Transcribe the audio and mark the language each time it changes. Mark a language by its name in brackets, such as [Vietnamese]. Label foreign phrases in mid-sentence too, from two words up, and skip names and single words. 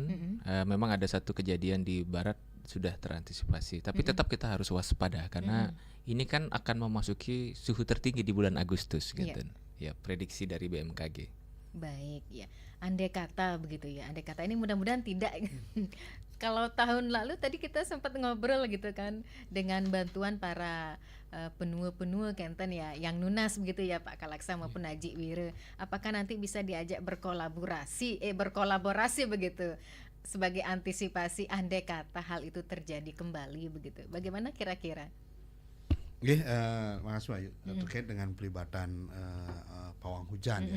[Indonesian] Memang ada satu kejadian di Barat sudah terantisipasi, tapi tetap kita harus waspada karena ini kan akan memasuki suhu tertinggi di bulan Agustus gitu. Ya, prediksi dari BMKG. Baik ya, andai kata begitu ya, andai kata ini mudah-mudahan tidak. Kalau tahun lalu tadi kita sempat ngobrol gitu kan dengan bantuan para penua-penua Kenten ya, yang nunas begitu ya Pak Kalaksa maupun Haji Wire. Apakah nanti bisa diajak berkolaborasi begitu sebagai antisipasi andai kata hal itu terjadi kembali begitu? Bagaimana kira-kira? Nggih, makasih Ayu. Terkait dengan pelibatan pawang hujan ya.